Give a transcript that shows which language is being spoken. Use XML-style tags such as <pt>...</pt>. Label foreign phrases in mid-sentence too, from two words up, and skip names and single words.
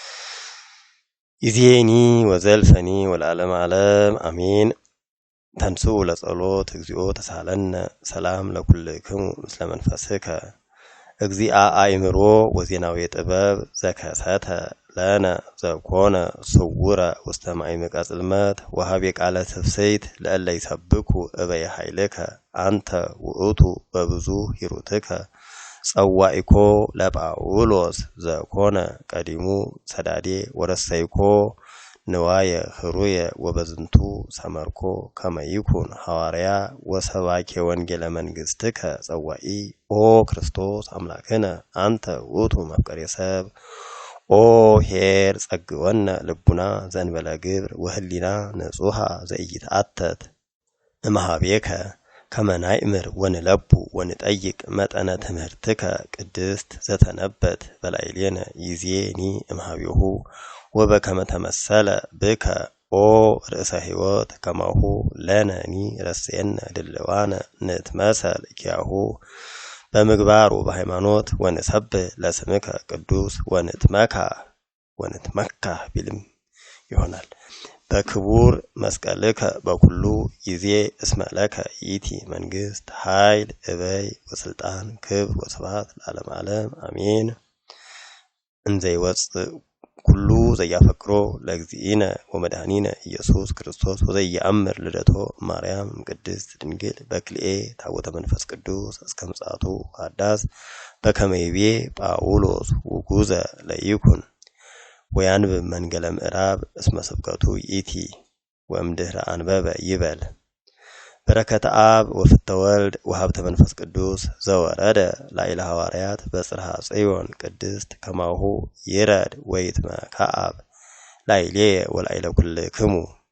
<gez>ይዜኒ ወዘልፈኒ ወለዓለመ ዓለም አሜን ተንሥኡ ለጸሎት እግዚኦ ተሳለነ ሰላም ለኩልክሙ ምስለ መንፈስከ እግዚአ አእምሮ ወዜናዊ ጥበብ ዘከሰተ ለነ ዘኮነ ስውረ ውስተ ማዕምቀ ጽልመት ወሀቤ ቃለ ትፍስሕት ለእለ ይሰብኩ እበየ ኃይልከ አንተ ውእቱ በብዙ ሂሩትከ ጸዋኢኮ ለጳውሎስ ዘኮነ ቀዲሙ ሰዳዴ ወረሰይኮ ንዋየ ህሩየ ወበዝንቱ ሰመርኮ ከመይኩን ሐዋርያ ወሰባኬ ወንጌለ መንግሥትከ ጸዋኢ ኦ ክርስቶስ አምላክነ አንተ ውእቱ መፍቀሬ ሰብ ኦ ኄር ጸግወነ ልቡና ዘእንበለ ግብር ወህሊና ንጹሐ ዘኢይትአተት እምኀቤከ ከመ ናእምር ወንለቡ ወንጠይቅ መጠነ ትምህርትከ ቅድስት ዘተነበት በላዕሌነ ይዜኒ እምኀቤሁ ወበከመ ተመሰለ ብከ ኦ ርእሰ ሕይወት ከማሁ ለነኒ ረስየነ ድልዋነ ንትመሰል ኪያሁ በምግባር ወበሃይማኖት ወንሰብ ለስምከ ቅዱስ ወንትመካ</gez> <am>ቢልም ይሆናል።</am> <gez>በክቡር መስቀልከ በኩሉ ጊዜ እስመለከ ይእቲ መንግስት ኃይል እበይ ወስልጣን ክብር ወስብሐት ለዓለመ ዓለም አሜን። እንዘይወፅእ ኩሉ ዘያፈቅሮ ለእግዚእነ ወመድኃኒነ ኢየሱስ ክርስቶስ ወዘየአምር ልደቶ ማርያም ቅድስት ድንግል በክልኤ ታቦተ መንፈስ ቅዱስ እስከ ምጽአቱ አዳስ በከመ ይቤ ጳውሎስ ውጉዘ ለይኩን ወያንብብ መንገለ ምዕራብ እስመ ስብከቱ ይእቲ ወእምድኅረ አንበበ ይበል። በረከተ አብ ወፍተ ወልድ ወሀብተ መንፈስ ቅዱስ ዘወረደ ላዕለ ሐዋርያት በጽርሐ ጽዮን ቅድስት ከማሁ ይረድ ወይትመካአብ ላዕሌየ ወላዕለ ኩልክሙ</gez>